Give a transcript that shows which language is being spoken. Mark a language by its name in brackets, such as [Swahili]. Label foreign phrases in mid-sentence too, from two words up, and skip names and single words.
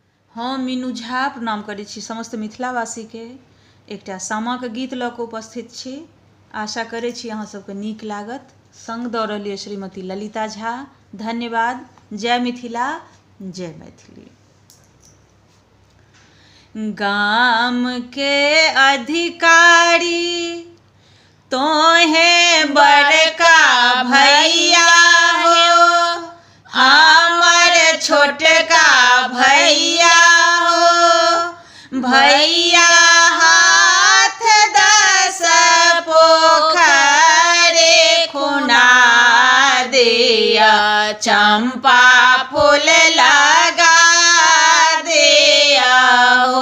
[Maithili] हम मीनू झा प्रणाम करै छी समस्त मिथिलावासी के। एकटा सामाक गीत लऽ कऽ उपस्थित छी। आशा करै छी अहाँ सबके नीक लागत। संग दऽ रहल यऽ श्रीमती ललिता झा। धन्यवाद। जय मिथिला, जय मैथिली। गाम के अधिकारी तोहे बड़का भैया हो, हमर छोटका भैया हो। भैया हाथ 10 पोखरे खुना दिया, चंपा फूल लगा दिया हो।